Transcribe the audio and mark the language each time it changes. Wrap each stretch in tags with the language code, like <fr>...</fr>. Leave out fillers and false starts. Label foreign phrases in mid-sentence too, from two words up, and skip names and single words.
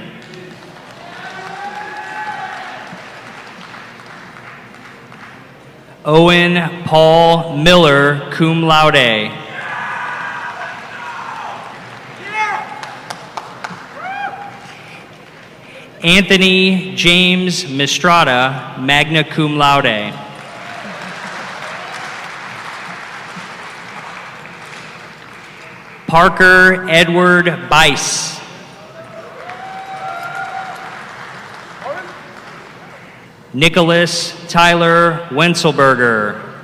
<en>Owen Paul Miller,</en> <la>cum laude.</la> <en>Anthony James Mistrada,</en> <la>magna cum laude.</la> <en>Parker Edward Bice. Nicholas Tyler Wenzelberger.</en>